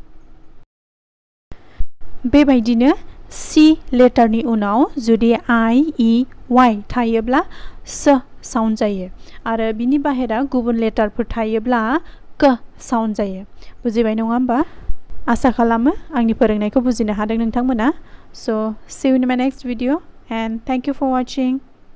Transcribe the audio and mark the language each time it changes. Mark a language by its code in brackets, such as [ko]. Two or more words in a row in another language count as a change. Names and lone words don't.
[brx] बेबायदिनो C लेटारनि उनाव जुदि I, E, Y थायोब्ला स साउन्ड जायो आरो बिनि बाहेरा गुबुन लेटारफोर थायोब्ला क साउन्ड जायो बुजिबाय नङा होमबा आसा खालामो आंनि फोरोंनायखौ बुजिनो हादों नोंथांमोना [en] So see you in my next video and thank you for watching.